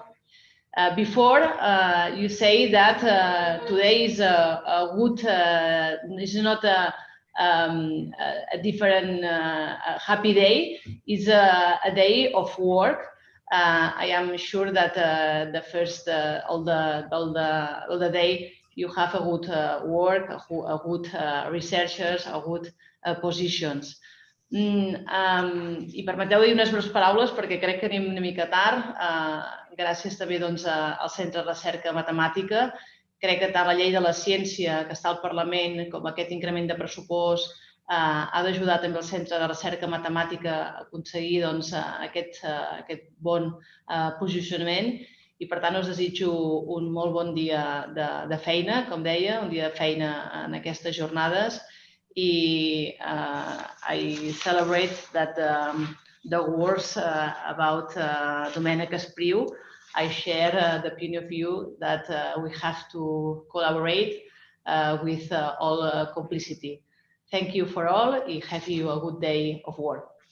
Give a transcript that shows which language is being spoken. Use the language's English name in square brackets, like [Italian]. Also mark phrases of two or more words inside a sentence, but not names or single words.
[English] Before you say that today is a good, is not a different happy day, is a day of work. I am sure that the first all the day you have a good work, a good researchers, a good positions. [Catalan] I permeteu dir unes breus paraules perquè crec que anem una mica tard. Gràcies també al Centre de Recerca Matemàtica. Crec que tant la llei de la ciència que està al Parlament com aquest increment de pressupost ha d'ajudar també el Centre de Recerca Matemàtica a aconseguir aquest bon posicionament. I per tant us desitjo un molt bon dia de feina, com deia, un dia de feina en aquestes jornades. [English] I celebrate that the words about Domènec Espriu. I share the opinion of view that we have to collaborate with all complicity. Thank you for all. And have you a good day of work.